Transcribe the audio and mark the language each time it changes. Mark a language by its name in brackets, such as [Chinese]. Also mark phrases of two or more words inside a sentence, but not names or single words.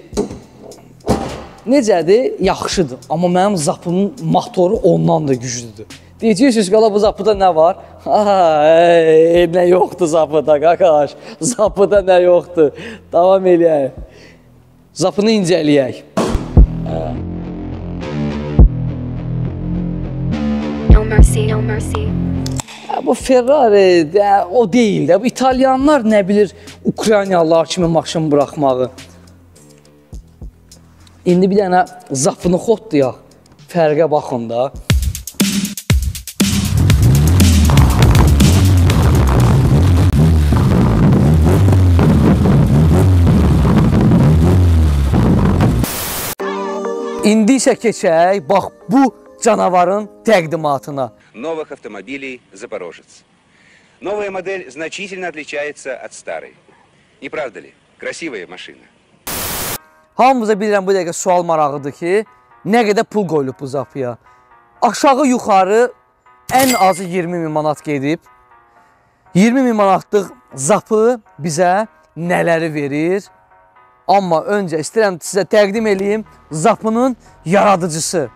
[Azerbaijani] Necədir? Yaxşıdır. Amma mənim zapının motoru ondan da güclüdür. Deyəcəksiniz, qala bu zapıda nə var? Nə yoxdur zapıda, qaqaş. Zapıda nə yoxdur? Davam eləyək. Zapını incələyək. [English] No mercy, no mercy. [Azerbaijani] Bu Ferrari o deyil də. Bu İtalyanlar nə bilir Ukraynalılar kimi maşın buraxmağı. İndi bir dənə zapını xotlayaq. Fərqə baxın da. İndi isə keçək, bax bu canavarın təqdimatına. [Russian] Новых автомобилей «Запорожец». Новая модель значительно отличается от старой. Не правда ли? Красивая машина. [Azerbaijani] Hamımıza bilirəm bu dəqiqə sual marağıdır ki, nə qədər pul qoyulub bu zapıya? Aşağı yuxarı ən azı 20.000 manat gedib. 20.000 manatlıq zapı bizə nələri verir? Amma öncə istəyirəm sizə təqdim edeyim zapının yaradıcısı.